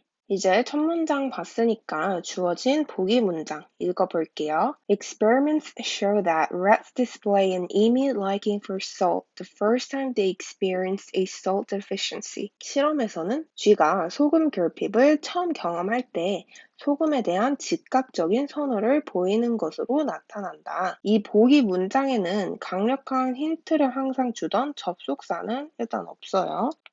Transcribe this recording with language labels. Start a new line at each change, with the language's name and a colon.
Korean: 이제 첫 문장 봤으니까 주어진 보기 문장 읽어볼게요.
English: Experiments show that rats display an immune liking for salt the first time they experience a salt deficiency.
Korean: 실험에서는 쥐가 소금 결핍을 처음 경험할 때 소금에 대한 즉각적인 선호를 보이는 것으로 나타난다. 이 보기 문장에는 강력한 힌트를 항상 주던 접속사는 일단 없어요.